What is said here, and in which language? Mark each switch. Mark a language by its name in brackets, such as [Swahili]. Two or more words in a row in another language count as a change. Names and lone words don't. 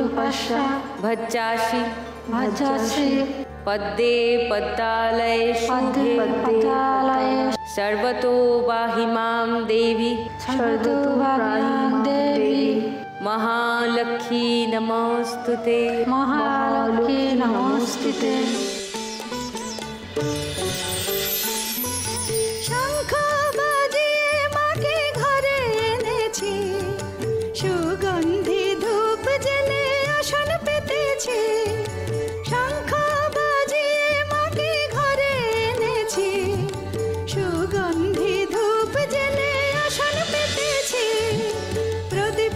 [Sanskrit] भज्जासि पद्मे पद्मालये शुभे सर्वतो पाहि मां देवी महालक्ष्मी नमोस्तुते [Bangla] শঙ্খ বাজিয়ে মাকে ঘরে এনেছি সুগন্ধি ধূপ জেলে আসন পেতেছি শঙ্খ বাজিয়ে মাকে ঘরে এনেছি সুগন্ধি ধূপ জেলে আসন পেতেছি প্রদীপ